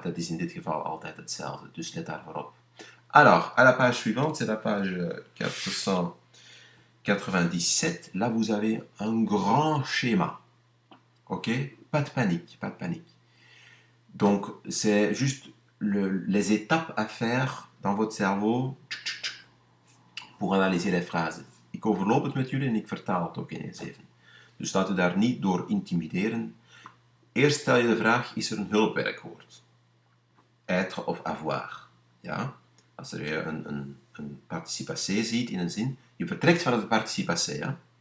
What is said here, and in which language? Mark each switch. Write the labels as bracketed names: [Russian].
[Dutch] Dat is in dit geval altijd hetzelfde, dus let daarvoor op. [French] Alors, à la page suivante, c'est la page 497. Là, vous avez un grand schéma. Ok? Pas de panique, pas de panique. Donc, c'est juste les étapes à faire dans votre cerveau pour analyser les phrases. [Dutch] Ik overloop het met jullie en ik vertaal het ook ineens even. Dus laat u daar niet door intimideren. Eerst stel je de vraag, is er een hulpwerkwoord? Être of avoir. Ja? Als je een participatie ziet in een zin, je vertrekt vanuit de participatie. Ja?